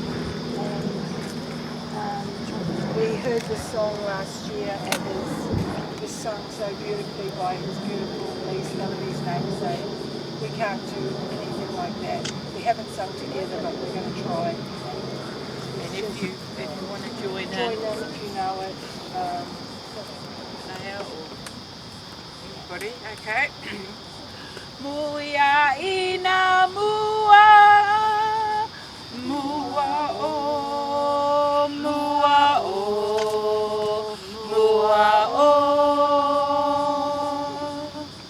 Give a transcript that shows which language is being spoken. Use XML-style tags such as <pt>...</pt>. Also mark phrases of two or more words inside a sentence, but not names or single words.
<en>And we heard the song last year, and it was sung so beautifully by his beautiful niece, Melody's namesake. We can't do anything like that. We haven't sung together, but we're going to try. And if you want to join Join them if you know it. Naya or anybody, okay. Muia ina mua, mua o, mua o, mua o.</en>